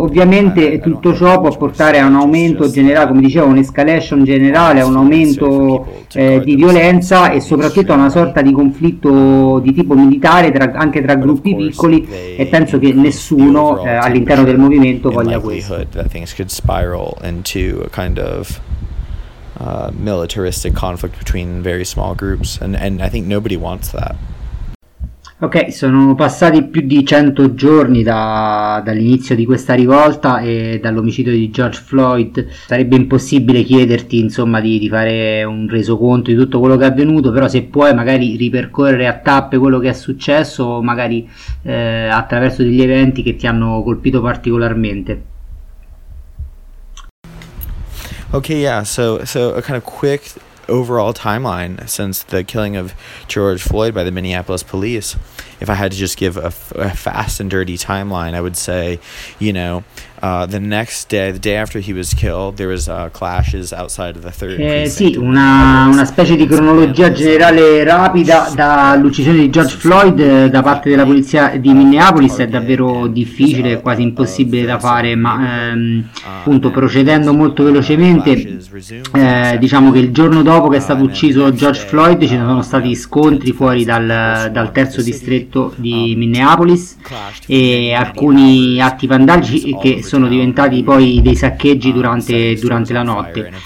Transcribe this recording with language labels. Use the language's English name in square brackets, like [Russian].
[Italian] Ovviamente tutto ciò può portare a un aumento generale, come dicevo, un'escalation generale, a un aumento di violenza, e soprattutto a una sorta di conflitto di tipo militare anche tra gruppi piccoli, e penso che nessuno all'interno del movimento voglia questo. [English] Into a kind of militaristic conflict between very small groups, and I think nobody wants that. [Italian] Ok, sono passati più di 100 giorni dall'inizio di questa rivolta e dall'omicidio di George Floyd. Sarebbe impossibile chiederti, insomma, di fare un resoconto di tutto quello che è avvenuto, però se puoi magari ripercorrere a tappe quello che è successo, magari attraverso degli eventi che ti hanno colpito particolarmente. [English] Okay, yeah, so a kind of quick overall timeline since the killing of George Floyd by the Minneapolis police. If I had to just give a fast and dirty timeline, I would say, you know, the next day, the day after he was killed, there was clashes outside of the third [Italian] sì, una specie di cronologia generale rapida. Dall'uccisione di George Floyd da parte della polizia di Minneapolis è davvero difficile, quasi impossibile da fare, ma appunto, procedendo molto velocemente, diciamo che il giorno dopo che è stato ucciso George Floyd ci sono stati scontri fuori dal terzo distretto di Minneapolis, e alcuni atti vandalici che sono diventati poi dei saccheggi durante la notte.